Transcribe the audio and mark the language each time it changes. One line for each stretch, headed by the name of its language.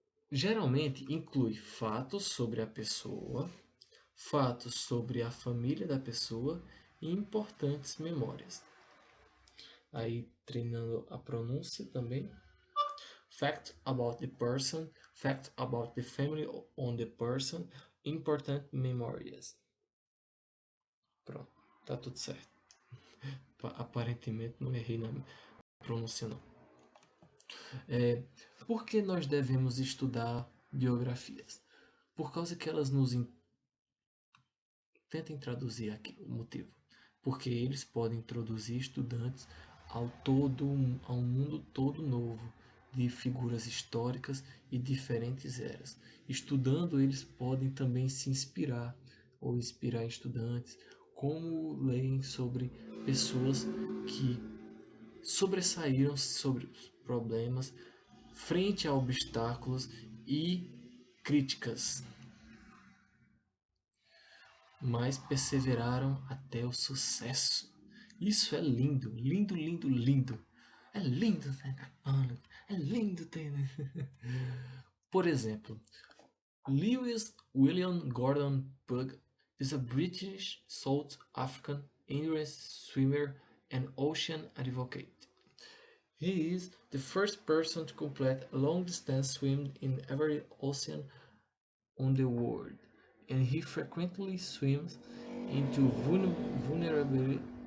Portuguese: Geralmente inclui fatos sobre a pessoa, fatos sobre a família da pessoa e importantes memórias. Aí treinando a pronúncia também.
English: Fact about the person, fact about the family on the person, important memories.
Portuguese: Pronto, tá tudo certo. Aparentemente não errei pronuncia não. Por que nós devemos estudar biografias? Por causa que elas nos tentem traduzir aqui o motivo. Porque eles podem introduzir estudantes ao um mundo todo novo de figuras históricas e diferentes eras. Estudando, eles podem também se inspirar ou inspirar estudantes, como leem sobre pessoas que sobressaíram sobre os problemas frente a obstáculos e críticas, mas perseveraram até o sucesso. Isso é lindo, lindo, lindo, lindo. É lindo, é lindo. Por exemplo,
English: Lewis William Gordon Pugh is a British South African endurance swimmer and ocean advocate. He is the first person to complete a long-distance swim in every ocean on the world, and he frequently swims into vulnerable.